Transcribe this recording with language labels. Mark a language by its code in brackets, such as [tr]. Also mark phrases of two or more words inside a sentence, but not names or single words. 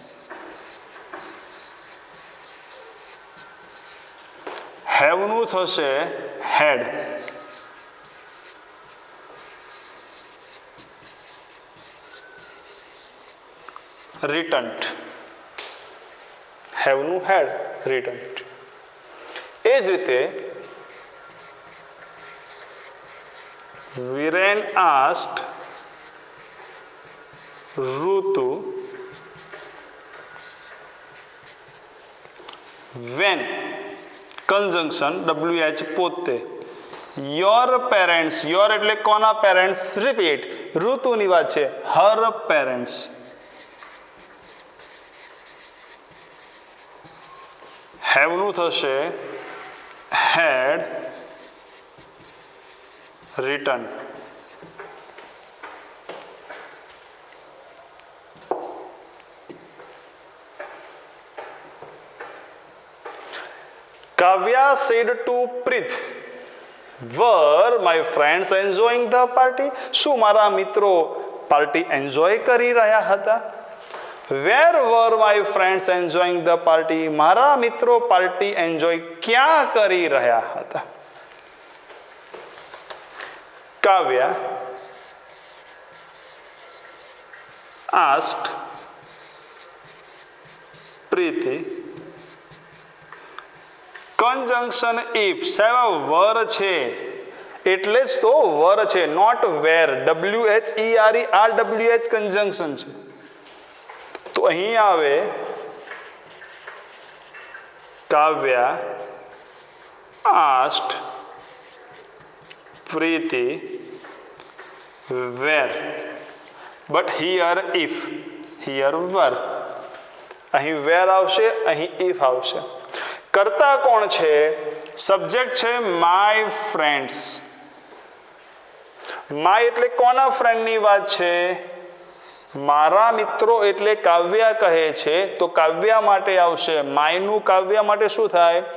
[gu] હેવનું થશે હેડ. રિટન્ટ. હેવનું હેડ. રિટન્ટ. એ જ રીતે [en] Viren asked Rutu when. Conjunction WH પોતે. Your parents. Your [gu] એટલે કોના પેરેન્ટ્સ? રિપીટ. ઋતુની વાત છે. [en] her parents. have [gu] નું થશે [en] had. Return. Kavya said to Prith, were my friends enjoying the party? [gu] શું મારા મિત્રો [en] party enjoy [gu] કરી રહ્યા હતા? [en] Where were my friends enjoying the party? [gu] મારા મિત્રો [en] party enjoy [gu] ક્યાં કરી રહ્યા હતા? કાવ્યા asked પ્રીતિ [en] conjunction if [gu] સાહેબ વર છે એટલે જ તો વર છે, [en] not where. WHERE RWH conjunction છે. [gu] તો અહીં આવે [en] કાવ્યા asked પ્રીતિ where, but here if, here were. [gu] અહીં where આવશે, અહીં if આવશે. કરતા કોણ છે? સબ્જેક્ટ છે [en] my friends. [gu] માય એટલે કોના ફ્રેન્ડની વાત છે? મારા મિત્રો એટલે કાવ્યા કહે છે, તો કાવ્યા માટે આવશે માયનું કાવ્યા માટે શું થાય?